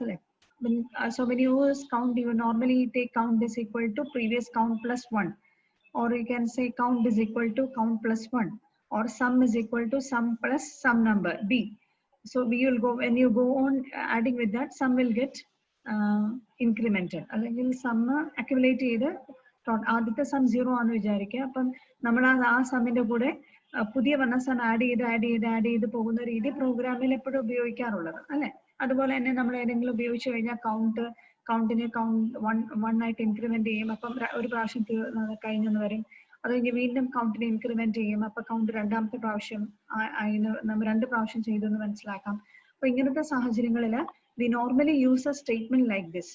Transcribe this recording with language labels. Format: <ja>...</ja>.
<en>Like so when you use count, you normally take count is equal to previous count plus 1, or you can say count is equal to count plus 1, or sum is equal to sum plus some number b. So we will go, when you go on adding with that, sum will get incremental,</en> <ml>അല്ലെങ്കിൽ sum accumulate ചെയ്ത് ആദ്യത്തെ some 0 ആണെന്ന് വിചാരിക്കുക. അപ്പം നമ്മൾ ആ സമ്മിന്റെ കൂടെ പുതിയ വന്ന സം ആഡ് ചെയ്ത് പോകുന്ന രീതി പ്രോഗ്രാമിൽ എപ്പോഴും ഉപയോഗിക്കാറുള്ളത് അല്ലെ. അതുപോലെ തന്നെ നമ്മൾ ഏതെങ്കിലും ഉപയോഗിച്ച് കഴിഞ്ഞാൽ കൗണ്ടിനെ കൗണ്ട് വൺ ആയിട്ട് ഇൻക്രിമെന്റ് ചെയ്യും. അപ്പം ഒരു പ്രാവശ്യം കഴിഞ്ഞെന്ന് വരും. അത് കഴിഞ്ഞ് വീണ്ടും കൗണ്ടിനെ ഇൻക്രിമെന്റ് ചെയ്യും. അപ്പൊ കൗണ്ട് രണ്ടാമത്തെ പ്രാവശ്യം നമ്മൾ 2 പ്രാവശ്യം ചെയ്തു എന്ന് മനസ്സിലാക്കാം. അപ്പൊ ഇങ്ങനത്തെ സാഹചര്യങ്ങളിൽ</ml> <en>we normally use a statement like this.</en>